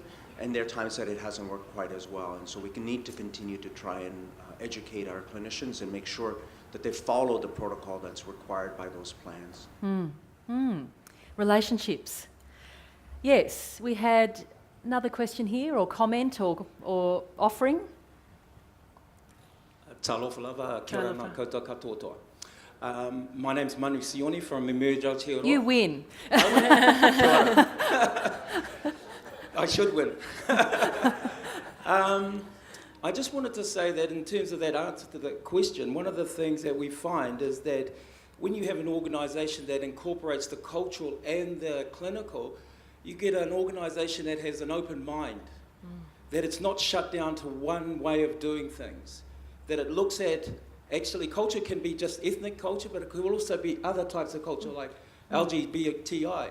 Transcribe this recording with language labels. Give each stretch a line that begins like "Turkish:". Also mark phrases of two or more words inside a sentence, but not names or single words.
English: And there are times that it hasn't worked quite as well. And so we need to continue to try and educate our clinicians and make sure that they follow the protocol that's required by those plans. Relationships. Yes, we had another question here, or comment, or offering.
Samoan: Talofa lava,
Māori: kia ora nā koutou katoa.
English: My name's Monique Faleafa from IIMHL Exchange. You win. I should win. I just wanted to say that in terms of that answer to that question, one of the things that we find is that when you have an organisation that incorporates the cultural and the clinical, you get an organisation that has an open mind, that it's not shut down to one way of doing things, that it looks at, actually culture can be just ethnic culture, but it could also be other types of culture like LGBTI.